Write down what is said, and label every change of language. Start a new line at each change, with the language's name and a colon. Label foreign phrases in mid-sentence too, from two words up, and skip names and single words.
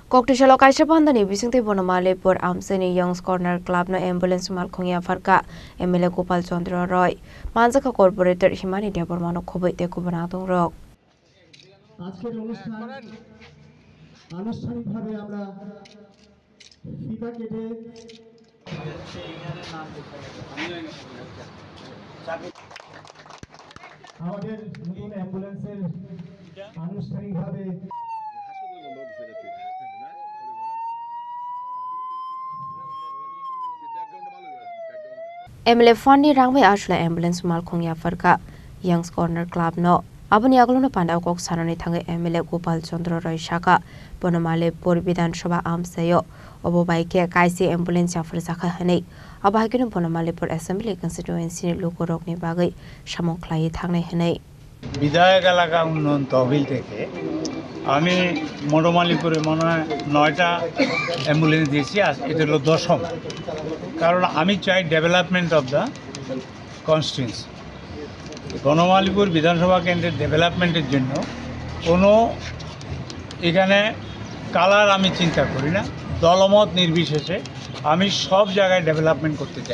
Kok Borok: Koktisalo kaisa bandani bisingte bonamale por amseni Youngs Corner Club no ambulance malkhongya farka MLA Gopal Chandra Roy Manjaka Corporator Himani Debormano Khoboite Kubana Rok
Bangla: আজকের আনুষ্ঠানিকভাবে আমরা ফিতা কেটে আমাদের নতুন অ্যাম্বুলেন্সের আনুষ্ঠানিকভাবে
Kok Borok: MLA Fandi Rangway Ashla ambulance malkhongya farka Youngs Corner Club no Abani aglono panda kok sanani thangai MLA Gopal Chandra Roy Shaka bonamale por Bidhan Sabha amsayo obo baike kaisi ambulance afar sakha hanei abahagino bonamale por
English: assembly constituency
Kok Borok: lokorok ni bagai samong khlai thangnai hanei
Bangla: বিধায়ক এলাকা উন্নয়ন তহবিল থেকে আমি মডমালিপুরে মনে হয় 9টা অ্যাম্বুলেন্স দিয়েছি। এটা হলো 10ম, কারণ আমি চাই
English: development of the constituency.
Bangla: বনমালীপুর বিধানসভা কেন্দ্রের ডেভেলপমেন্টের জন্য কোনো এখানে কালার আমি চিন্তা করি না, দলমত নির্বিশেষে আমি সব জায়গায় ডেভেলপমেন্ট করতে চাই।